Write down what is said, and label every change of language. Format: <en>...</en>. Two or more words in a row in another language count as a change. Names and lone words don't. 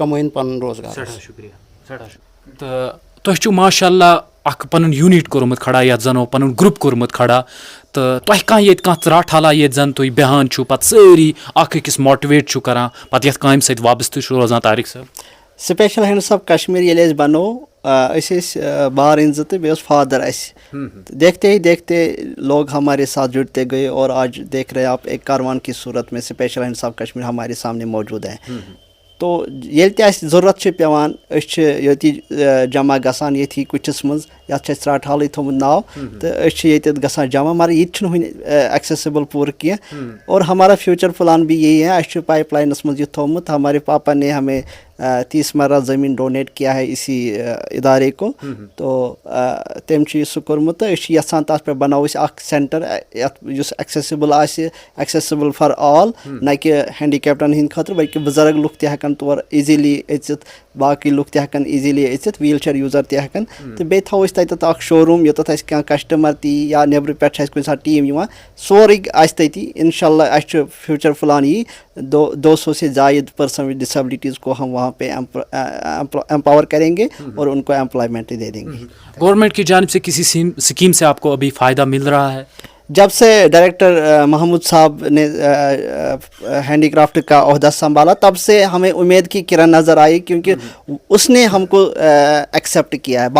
<ks>سٮ۪ٹھاہ شُکریہ سٮ۪ٹھاہ شُکریہ. تہٕ تۄہہِ چھُو ماشاء اللہ اخ پنن یونٹ کوٚرمُت کھڑا یتھ زنو پنن گروپ کوٚرمُت کھڑا تہٕ تۄہہِ کانٛہہ ییٚتہِ کانٛہہ ژرٛاٹھ حالا ییٚتہِ زن تُہۍ بیٚہوان چھُو پتہٕ سٲری اکھ أکِس ماٹِویٹ چھُو کران پتہٕ یتھ کامہِ سۭتۍ وابستہٕ چھُ روزان طارق صٲب؟</ks> <ur>سپیشل ہینڈس آف کشمیر</ur> <ks>ییٚلہِ أسۍ بنو أسۍ ٲسۍ بارٕنۍ زٕ تہٕ بیٚیہِ اوس فادر اَسہِ</ks> <ur>دیکھتے ہی دیکھتے لوگ ہمارے ساتھ جڑتے گئے اور آج دیکھ رہے آپ ایک کاروان کی صورت میں سپیشل ہینڈس آف کشمیر ہمارے سامنے موجود ہیں.</ur> <ks>تو ییٚلہِ تہِ اَسہِ ضروٗرت چھِ پیٚوان أسۍ چھِ ییٚتی جمع گژھان ییٚتھی کُٹھِس منٛز یَتھ چھِ اَسہِ ژرٛاٹھ حالٕے تھوٚمُت ناو تہٕ أسۍ چھِ ییٚتٮ۪تھ گژھان جمع مگر یہِ تہِ چھُنہٕ وٕنہِ ایکسیسیبل پوٗرٕ کینٛہہ</ks> <ur>اور ہمارا فیوچر پلان بھی یہی ہے</ur> <ks>اَسہِ چھُ پائپ لائنس منٛز یہِ تھوٚمُت</ks> <ur>ہمارے پاپا نے ہمیں 30 مرلہ زمین ڈونیٹ کیا ہے اسی ادارے کو تو</ur> <ks>تٔمۍ چھُ یہِ سُہ کوٚرمُت تہٕ أسۍ چھِ یژھان تَتھ پٮ۪ٹھ بناوو أسۍ اکھ سینٹر یتھ یُس ایکسیسیبل آسہِ</ks> <en>accessible for all</en> <ks>نہ کہِ ہینڈیکیپٹن ہٕنٛدِ خٲطرٕ بلکہِ بُزرگ لُکھ تہِ ہٮ۪کن تور ایٖزیلی أژِتھ باقٕے لُکھ تہِ ہٮ۪کن ایٖزیلی أژِتھ</ks> <en>wheel chair user</en> <ks>تہِ ہٮ۪کن تہٕ بیٚیہِ تھاوو أسۍ تتٮ۪تھ اکھ</ks> <en>show room</en> <ks>یوٚتتھ اَسہِ کانٛہہ کسٹمر تہِ یی یا نیٚبرٕ پٮ۪ٹھ چھِ اَسہِ کُنہِ ساتہٕ ٹیٖم یِوان سورُے آسہِ تٔتی انشاء اللہ اَسہِ چھُ</ks> <en>future plan</en> <ks>یی</ks> <ur>200 سے زائد پرسن ود ڈسیبلٹیز کو ہم وہاں پہ امپاور کریں گے اور ان کو امپلائمنٹ دے دیں گے. گورنمنٹ کی جانب سے کسی اسکیم سے آپ کو ابھی فائدہ مل رہا ہے؟ جب سے ڈائریکٹر محمود صاحب نے ہینڈی کرافٹ کا عہدہ سنبھالا تب سے ہمیں امید کی کرن نظر آئی کیونکہ اس نے ہم کو ایکسیپٹ کیا ہے.</ur>